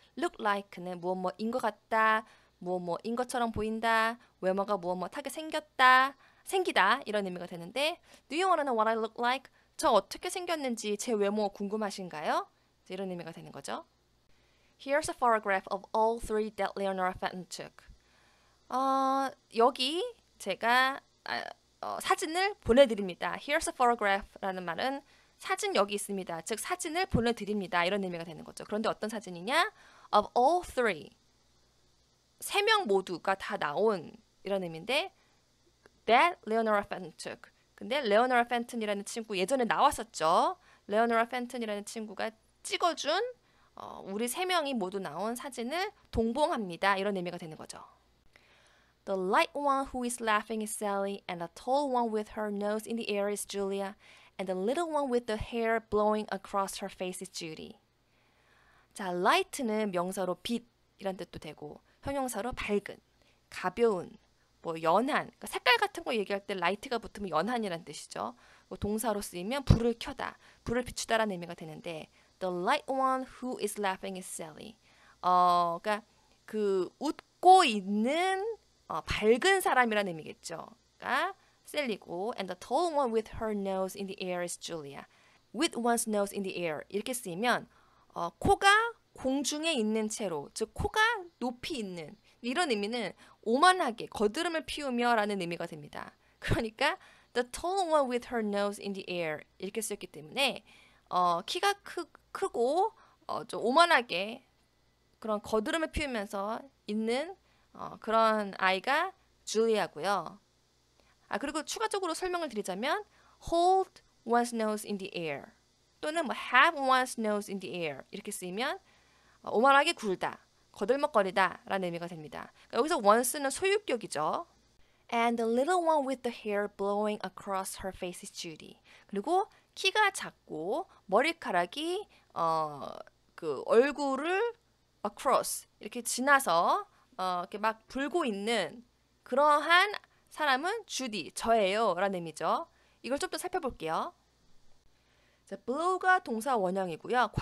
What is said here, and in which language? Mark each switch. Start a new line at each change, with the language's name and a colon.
Korean: Look like는 무엇뭐인 것 같다, 무엇뭐인 것처럼 보인다, 외모가 무엇뭐하게 생기다 이런 의미가 되는데
English: Do you want to know what I look like?
Korean: 저 어떻게 생겼는지 제 외모 궁금하신가요? 이런 의미가 되는 거죠.
English: Here's a photograph of all three that Leonora Fenton took.
Korean: 여기 제가 사진을 보내드립니다.
English: Here's a photograph
Korean: 라는 말은 사진 여기 있습니다. 즉 사진을 보내드립니다. 이런 의미가 되는 거죠. 그런데 어떤 사진이냐?
English: Of all three.
Korean: 3명 모두가 다 나온 이런 의미인데
English: That Leonora Fenton took.
Korean: 근데 레오노라 펜튼이라는 친구 예전에 나왔었죠. 레오노라 펜튼이라는 친구가 찍어준 우리 세 명이 모두 나온 사진을 동봉합니다. 이런 의미가 되는 거죠.
English: The light one who is laughing is Sally, and the tall one with her nose in the air is Julia, and the little one with the hair blowing across her face is Judy.
Korean: 자, light는 명사로 빛이란 뜻도 되고 형용사로 밝은, 가벼운, 뭐 연한, 그러니까 색깔 같은 거 얘기할 때 light가 붙으면 연한이란 뜻이죠. 뭐 동사로 쓰이면 불을 켜다, 불을 비추다라는 의미가 되는데
English: the light one who is laughing is Sally.
Korean: 그러니까 그 웃고 있는 밝은 사람이라는 의미겠죠. 그러니까 셀리고
English: and the tall one with her nose in the air is Julia. with one's nose in the air
Korean: 이렇게 쓰이면 코가 공중에 있는 채로, 즉 코가 높이 있는 이런 의미는 오만하게 거드름을 피우며 라는 의미가 됩니다. 그러니까
English: the tall one with her nose in the air
Korean: 이렇게 쓰였기 때문에 키가 크고 좀 오만하게 그런 거드름을 피우면서 있는 그런 아이가 줄리아고요. 그리고 추가적으로 설명을 드리자면
English: hold one's nose in the air
Korean: 또는 뭐
English: have one's nose in the air
Korean: 이렇게 쓰이면 오만하게 굴다, 거들먹거리다 라는 의미가 됩니다. 그러니까 여기서 once는 소유격이죠.
English: And the little one with the hair blowing across her face is Judy.
Korean: 그리고 키가 작고 머리카락이 그 얼굴을 across 이렇게 지나서 이렇게 막 불고 있는 그러한 사람은 주디, 저예요 라는 의미죠. 이걸 좀 더 살펴볼게요. 자, blow가 동사 원형이고요.